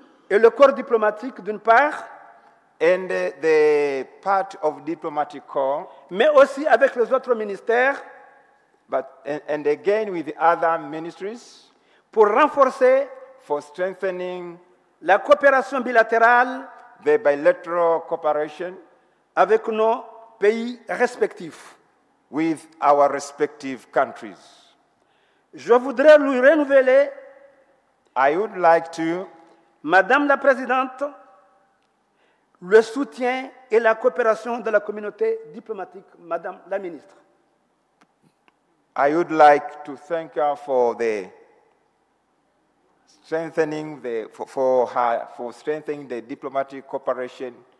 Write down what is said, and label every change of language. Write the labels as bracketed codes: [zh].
[fr] et le corps diplomatique d'une part, [en] and the part of diplomatic corps, [fr] mais aussi avec les autres ministères, [en] and again with the other ministries, [fr] pour renforcer [en] for strengthening [fr] la coopération bilatérale [en] the bilateral cooperation [fr] avec nos pays respectifs. [en] with our respective countries. [fr] Je voudrais lui renouveler, [en] I would like to, [fr] Madame la Présidente, le soutien et la coopération de la communauté diplomatique, Madame la Ministre. [en] I would like to thank her for the strengthening for strengthening the diplomatic cooperation.